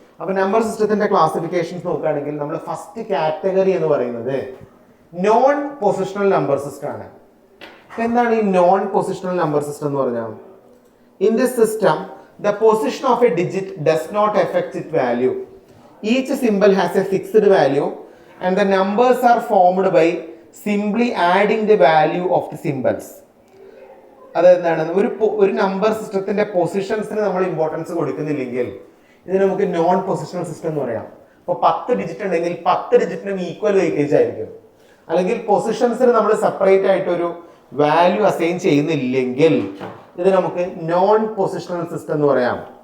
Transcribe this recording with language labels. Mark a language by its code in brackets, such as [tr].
[ml] അപ്പോൾ നമ്പർ സിസ്റ്റത്തിൻ്റെ ക്ലാസിഫിക്കേഷൻസ് നോക്കുകയാണെങ്കിൽ നമ്മൾ ഫസ്റ്റ് കാറ്റഗറി എന്ന് പറയുന്നത് നോൺ പൊസിഷണൽ നമ്പർ സിസ്റ്റം ആണ്. എന്താണ് ഈ നോൺ പൊസിഷണൽ നമ്പർ സിസ്റ്റം എന്ന് പറഞ്ഞാൽ? [en] In this system the position of a digit does not affect it value. Each symbol has a fixed value and the numbers are formed by simply adding the value of the symbols. [ml] അതെന്താണ്? ഒരു number സിസ്റ്റത്തിന്റെ പൊസിഷൻസിന് നമ്മൾ importance കൊടുക്കുന്നില്ലെങ്കിൽ ഇതിന് നമുക്ക് non positional system എന്ന് പറയാം. ഇപ്പോൾ 10 digit ഉണ്ടെങ്കിൽ 10 ഡിജിറ്റിനും ഈക്വൽ വെയിറ്റേജ് ആയിരിക്കും. അല്ലെങ്കിൽ പൊസിഷൻസിന് നമ്മൾ സെപ്പറേറ്റ് ആയിട്ട് ഒരു വാല്യൂ അസൈൻ ചെയ്യുന്നില്ലെങ്കിൽ ഇത് നമുക്ക് നോൺ പൊസിഷണൽ സിസ്റ്റം എന്ന് പറയാം.